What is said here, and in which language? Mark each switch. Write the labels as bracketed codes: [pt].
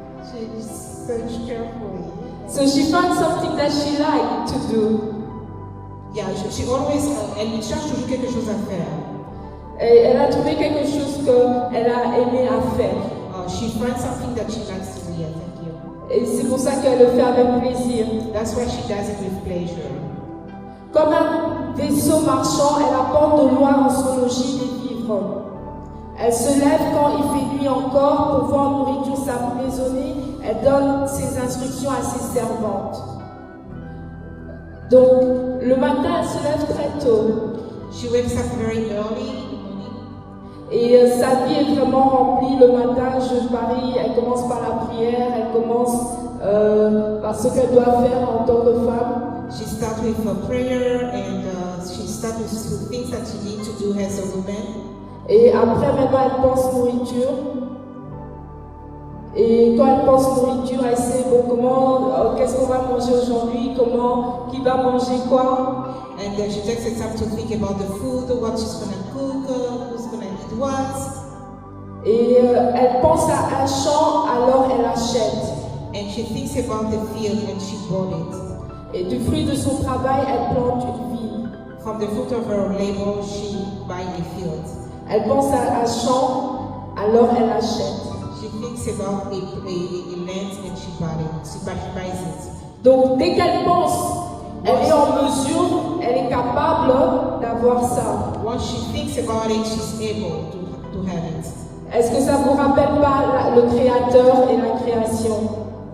[en] She searched carefully. So she found something that she liked to do. Yeah, she always [fr] elle cherche toujours quelque chose à faire. Et elle a trouvé quelque chose qu'elle a aimé à faire. [en] She finds something that she likes to do. Yeah, thank you. [fr] Et c'est pour ça qu'elle le fait avec plaisir. [en] That's why she does it with pleasure. [fr] Comme un vaisseau marchand, elle apporte de loin en son logis des vivres. Elle se lève quand il fait nuit encore pour voir nourriture sa maisonnée. Elle donne ses instructions à ses servantes. Donc, le matin, elle se lève très tôt. [en] She wakes up very early. [fr] Et sa vie est vraiment remplie le matin, je parie, elle commence par la prière, elle commence par ce qu'elle doit faire en tant que femme. [en] She starts with a prayer and she starts with things that she needs to do as a woman. [fr] Et après, maintenant, elle pense nourriture. Et quand elle pense nourriture, elle sait bon, comment, qu'est-ce qu'on va manger aujourd'hui, qui va manger quoi. [en] And she takes the time to think about the food, what she's going to cook, who's going to eat what. [fr] Et elle pense à un champ, alors elle achète. [en] and she thinks about the field and she bought it. [fr] Et du fruit de son travail, elle plante une ville. [en] From the fruit of her labor, she buys a field. [fr] Elle pense à un champ, alors elle achète. [en] She thinks about a land and she buys it. [fr] Donc dès qu'elle pense, elle est en mesure, elle est capable d'avoir ça. [en] Once she thinks about it, she's able to have it. [fr] Est-ce que ça vous rappelle pas le Créateur et la création?